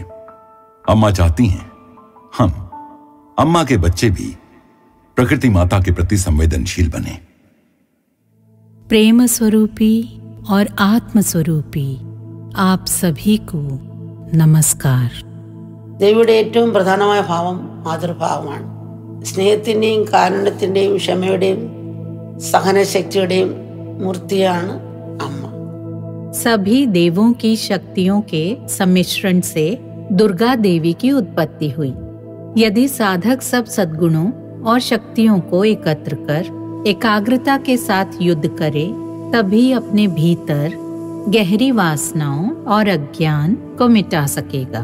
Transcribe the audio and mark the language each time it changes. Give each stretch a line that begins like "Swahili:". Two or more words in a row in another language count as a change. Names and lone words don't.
Hindi: अम्मा चाहती हैं हम अम्मा के बच्चे भी प्रकृति माता के प्रति संवेदनशील बने। प्रेम स्वरूपी और आत्म स्वरूपी आप सभी को नमस्कार।
Malayalam: ദേവിയുടെ ഏറ്റവും പ്രധാനമായ ഭാവം മാതൃഭാവമാണ്. സ്നേഹത്തിന്റെയും കാരുണ്യത്തിന്റെയും ക്ഷമയുടെയും സഹനശക്തിയുടെയും മൂർത്തിയാണ് അമ്മ.
Hindi: सभी देवों की शक्तियों के सम्मिश्रण से दुर्गा देवी की उत्पत्ति हुई। यदि साधक सब सद्गुणों और शक्तियों को एकत्र कर एकाग्रता के साथ युद्ध करे, तभी अपने भीतर गहरी वासनाओं और अज्ञान को मिटा सकेगा।